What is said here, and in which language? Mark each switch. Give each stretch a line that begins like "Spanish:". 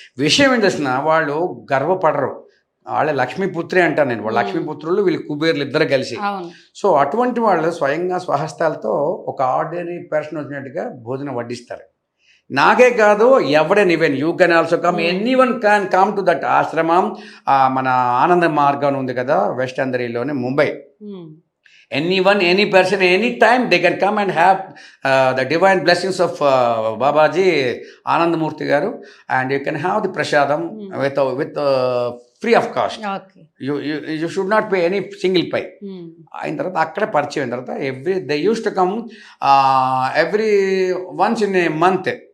Telugu: విషయం ఏం తెలిసిన వాళ్ళు గర్వపడరు, వాళ్ళే లక్ష్మీపుత్రి అంటాను నేను, వాళ్ళ లక్ష్మీపుత్రులు, వీళ్ళు కుబేర్లు ఇద్దరు కలిసి. సో అటువంటి వాళ్ళు స్వయంగా స్వహస్తాలతో ఒక ఆర్డినరీ పర్సన్ వచ్చినట్టుగా భోజనం వడ్డిస్తారు. నాకే కాదు, ఎవరైనా,
English: even you can also come, anyone can come to that
Telugu: ఆశ్రమం. మన ఆనంద మార్గం ఉంది కదా west అంధేరిలోని Mumbai,
English: anyone, any person, anytime they can come and have the divine blessings of Babaji Anandamurti garu, and you can have the prasadam with free of cost. Okay. You should not pay any single pay.
Telugu: అయిన తర్వాత అక్కడ పరిచయం అయిన తర్వాత
English: They use to come every once in a month.